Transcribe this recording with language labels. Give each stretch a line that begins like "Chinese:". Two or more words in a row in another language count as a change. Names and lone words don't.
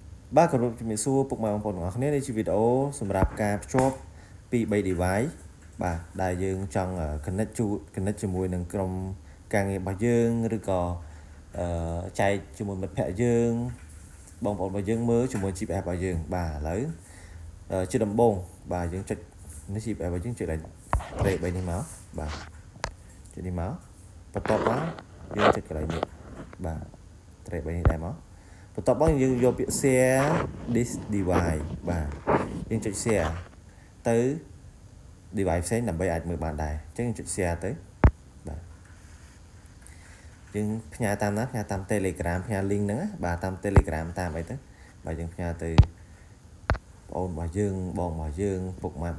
Khmer: បាទក៏ជំរាបសួរពុកម៉ែបងប្អូនទាំងអស់គ្នានេះជាវីដេអូសម្រាប់ការភ្ជាប់ពី3 device បាទដែលយើងចង់ connect ជាមួយនឹងក្រុមការងាររបស់យើងឬក៏ចែកជាមួយមិត្តភ័ក្តិយើងបងប្អូនរបស់យើងមើលជាមួយ GPS របស់យើងបាទ ឥឡូវជាដំបូងបាទយើងចុចនេះ GPS របស់យើងចុចឡើងត្រេក3នេះមកបាទចុចនេះមកបន្ទាប់មកយើងចុចកន្លែងនេះបាទត្រេក3នេះដែរមកបន្ទាប់មកយើងយកពាក្យ share
English: this device
Khmer: បាទយើងចុច share ទៅ device ផ្សេងដើម្បីអាចមើលបានដែរអញ្ចឹងយើងចុច share ទៅបាទយើងផ្ញើតាមណាផ្ញើតាម Telegram ផ្ញើ link ហ្នឹងបាទតាម Telegram តាមអីទៅបាទយើងផ្ញើទៅបងប្អូនរបស់យើងបងរបស់យើងពុកម៉ែបង